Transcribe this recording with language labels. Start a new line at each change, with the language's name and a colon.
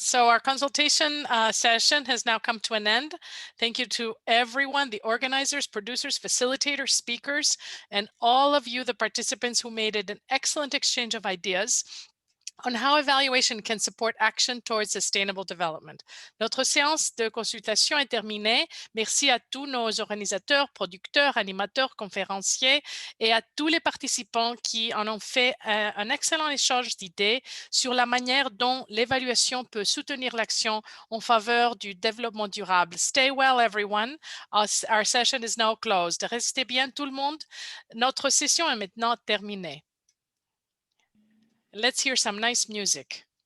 English: So our consultation session has now come to an end. Thank you to everyone, the organizers, producers, facilitators, speakers, and all of you, the participants who made it an excellent exchange of ideas on how evaluation can support action towards sustainable development.
French: Notre séance de consultation est terminée. Merci à tous nos organisateurs, producteurs, animateurs, conférenciers et à tous les participants qui en ont fait un excellent échange d'idées sur la manière dont l'évaluation peut soutenir l'action en faveur du développement durable.
English: Stay well, everyone. Our session is now closed.
French: Restez bien tout le monde. Notre session est maintenant terminée.
English: Let's hear some nice music.